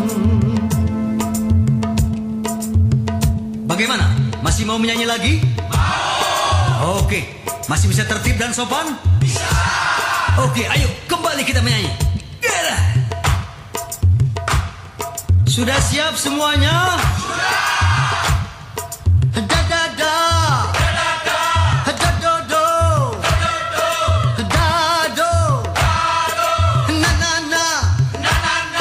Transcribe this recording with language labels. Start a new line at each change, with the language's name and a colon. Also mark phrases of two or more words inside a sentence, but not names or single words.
Indonesian: Bagaimana? Masih mau menyanyi lagi? Mau. Oke. Masih bisa tertib dan sopan? Bisa. Oke, ayo kembali kita menyanyi. Yalah. Sudah siap semuanya? Sudah. Da-da-da. Da-da-da. Da-do-do. Da-do-do. Da-do. Da-do. Na-na-na. Na-na-na.